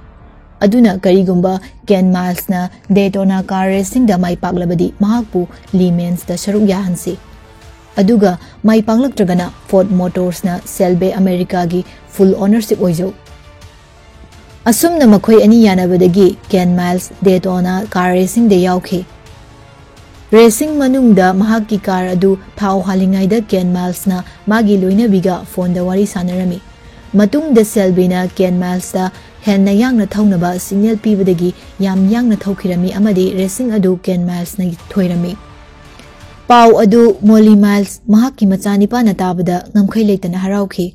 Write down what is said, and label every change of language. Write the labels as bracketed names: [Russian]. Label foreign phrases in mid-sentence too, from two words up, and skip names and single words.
[Manipuri] Aduna karigumba Ken Miles na Daytona [English] car racing [Manipuri] da mai paklabadi mahakpu Lehman's da sharuk yahansi. Aduga mai panglaktragana Ford Motors na Selve America gi [English] full ownership [Manipuri] oijo. Asumna makhoi ani yanabadagi Ken Miles Daytona [English] car racing [Manipuri] de yaukhe. Racing manungda mahaki car adu thau halingaida Ken Miles na magi loinabiga phone da wari sanarami. Matungda Selve na Ken Miles da henna yangna thaunaba signal pibadagi yam yangna thaukhirami amadi racing adu Ken Miles na thoirami. Pau adu Molly Miles mahaki machanipa na tabada ngamkhai leitana haraukhi.